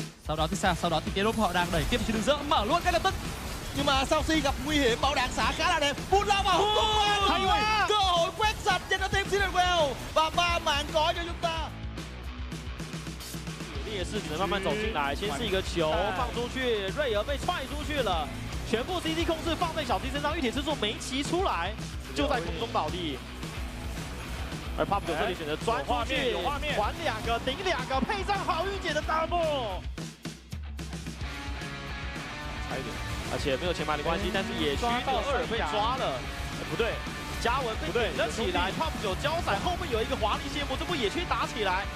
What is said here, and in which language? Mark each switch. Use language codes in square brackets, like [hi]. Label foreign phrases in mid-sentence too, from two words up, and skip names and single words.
[vi] sau đó thì T-Rope họ đang đẩy tiếp trên đường giữa, mở luôn ngay lập tức. Nhưng mà Saucy gặp nguy hiểm, bảo đạn xả khá là đẹp, bút lao vào hút tung qua, cơ hội quét sạch cho team Secret Well và 3 mạng có cho chúng ta. [zh] 也是只能慢慢走进来，先是一个球放出去，瑞儿被踹出去了，全部 CC 控制放在小 T 身上，玉铁之柱没骑出来，就在空中倒地。而 Pop 9这里选择钻出去，还2个顶2个，配上好运姐的 double， 差一点，而且没有前排的关系，但是野区的2被抓了，不对，嘉文被顶了起来 ，Pop 9交闪后面有一个华丽谢幕，这波野区打起来。